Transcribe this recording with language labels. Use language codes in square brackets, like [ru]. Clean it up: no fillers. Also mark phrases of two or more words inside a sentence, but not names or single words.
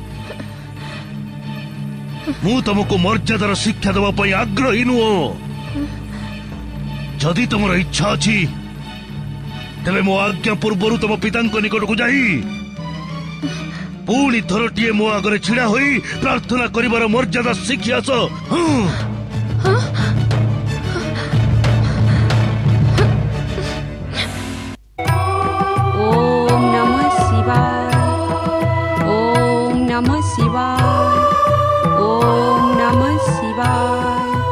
[or] ମୁଁ ତମକୁ ମର୍ଯ୍ୟାଦାର ଶିକ୍ଷା ଦେବା ପାଇଁ ଆଗ୍ରହୀ ନୁହଁ। ଯଦି ତମର ଇଚ୍ଛା ଅଛି ତେବେ ମୋ ଆଜ୍ଞା ପୂର୍ବରୁ ତମ ପିତାଙ୍କ ନିକଟକୁ ଯାଇ ପୁଣି ଥରଟିଏ ମୋ ଆଗରେ ଛିଡା ହୋଇ ପ୍ରାର୍ଥନା କରିବାର ମର୍ଯ୍ୟାଦା ଶିଖି ଆସ। [sa] ओम नमः शिवाय। ओम नमः शिवाय। ओम नमः शिवाय।